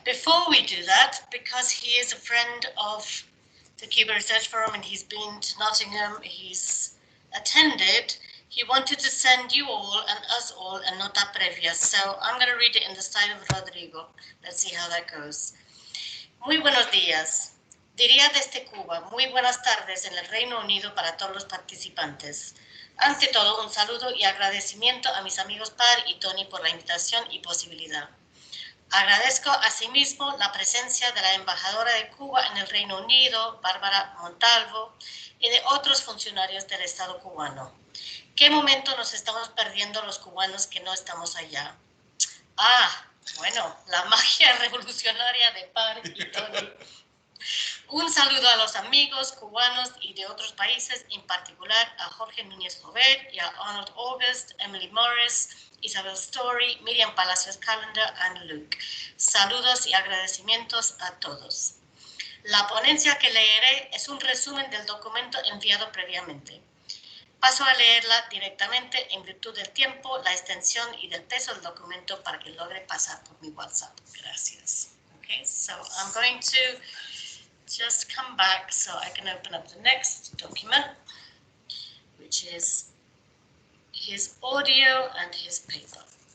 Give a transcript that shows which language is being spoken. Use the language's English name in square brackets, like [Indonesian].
[English] Before we do that, because he is a friend of the Cuba Research Forum and he's been to Nottingham, he's attended, he wanted to send you all and us all a [Spanish] nota previa. [English] So I'm going to read it in the style of Rodrigo. Let's see how that goes. [Spanish] Muy buenos días. Diría desde Cuba, muy buenas tardes en el Reino Unido para todos los participantes. Ante todo, un saludo y agradecimiento a mis amigos Par y Tony por la invitación y posibilidad. Agradezco asimismo la presencia de la Embajadora de Cuba en el Reino Unido, Bárbara Montalvo, y de otros funcionarios del Estado cubano. ¿Qué momento nos estamos perdiendo los cubanos que no estamos allá? Bueno, la magia revolucionaria de Par y Tony. Un saludo a los amigos cubanos y de otros países, en particular a Jorge Núñez Jovet y a Arnold August, Emily Morris, Isabel Story, Miriam Palacios Calendar y Luke. Saludos y agradecimientos a todos. La ponencia que leeré es un resumen del documento enviado previamente. Paso a leerla directamente en virtud del tiempo, la extensión y del peso del documento para que logre pasar por mi WhatsApp. Gracias. [English] Okay, so I'm going to just come back so I can open up the next document, which is his audio and his paper.